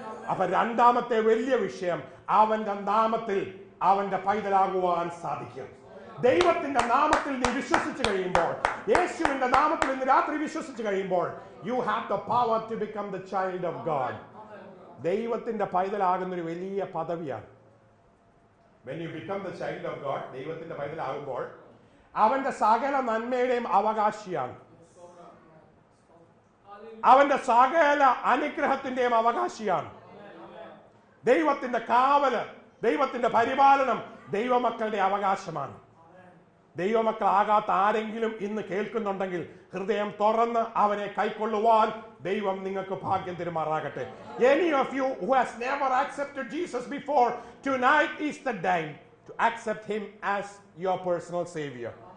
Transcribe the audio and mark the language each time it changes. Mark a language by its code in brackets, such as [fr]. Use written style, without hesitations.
[ml] അപ്പൊ രണ്ടാമത്തെ വലിയ വിഷയം, അവന്റെ നാമത്തിൽ അവന്റെ പൈതലാകുവാൻ സാധിക്കും. ദൈവത്തിന്റെ നാമത്തിൽ നീ വിശ്വസിച്ച് കഴിയുമ്പോൾ, യേശുവിന്റെ നാമത്തിൽ ഇന്ന് രാത്രി വിശ്വസിച്ച് കഴിയുമ്പോൾ, [en] you have the power to become the child of God. [ml] ദൈവത്തിന്റെ പൈതലാകുന്ന ഒരു വലിയ പദവിയാണ്. [en] When you become the child of God, [ml] ദൈവത്തിന്റെ പൈതലാകുമ്പോൾ അവന്റെ സകല നന്മയുടെയും അവകാശിയാണ്. അവന്റെ സകല അനുഗ്രഹത്തിന്റെയും അവകാശിയാണ്. ദൈവത്തിന്റെ കാവല്, ദൈവത്തിന്റെ പരിപാലനം ദൈവമക്കളുടെ അവകാശമാണ്. ദൈവമക്കളാകാത്ത ആരെങ്കിലും ഇന്ന് കേൾക്കുന്നുണ്ടെങ്കിൽ ഹൃദയം തുറന്ന് അവനെ കൈക്കൊള്ളുവാൻ ദൈവം നിങ്ങൾക്ക് ഭാഗ്യം തരുമാറാകട്ടെ. [en] Any of you who has never accepted Jesus before, tonight is the day to accept him as your personal savior.